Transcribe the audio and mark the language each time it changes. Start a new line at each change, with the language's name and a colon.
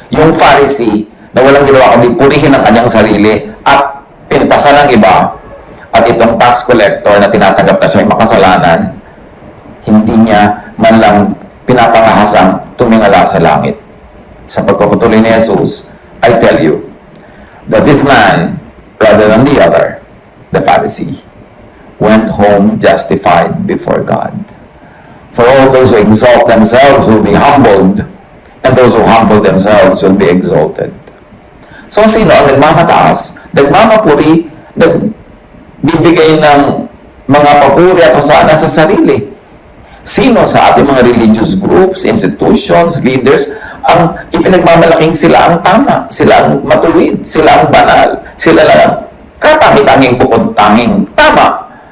Filipino: Yung Pharisee na walang ginawa kundi purihin ang kanyang sarili at pintasan ng iba, at itong tax collector na tinatanggap na siya yung makasalanan, hindi niya man lang pinapangahasang tumingala sa langit. Sa pagpapatuloy ni Jesus,
English: I tell you that this man, rather than the other, the Pharisee, went home justified before God. For all those who exalt themselves will be humbled, and those who humble themselves will be exalted.
Filipino: So sino ang nagmamataas, nagmamapuri, nagbibigay ng mga papuri at hosana sa sarili? Sino sa ating mga
English: religious groups, institutions, leaders,
Filipino: ang ipinagmamalaking sila ang tama, sila ang matuwid, sila ang banal, sila lang katanging bukod tanging tama?